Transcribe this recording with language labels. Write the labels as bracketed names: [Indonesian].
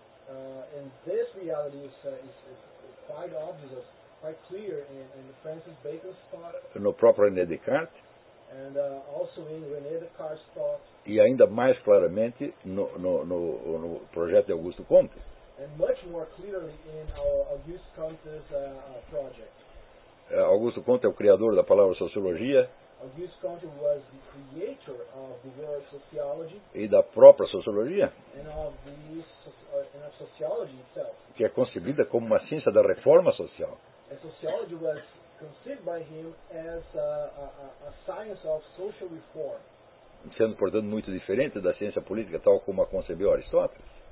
[English] And this reality is quite obvious, quite clear in Francis Bacon's thought. [Portuguese] No próprio René Descartes. [English] And also in René Descartes' thought. [Portuguese] E ainda mais claramente no projeto de Augusto Comte. [English] And much more clearly in Auguste Comte's project. [Portuguese] Augusto Comte é o criador da palavra sociologia. [English] Auguste Comte was the creator of the word sociology. [Portuguese] E da própria sociologia. [English] And of of sociology itself. [Portuguese] Que é concebida como uma ciência da reforma social. [English] And sociology was conceived by him as a science of social reform. [Portuguese] Sendo, portanto, muito diferente da ciência política tal como a concebeu Aristóteles.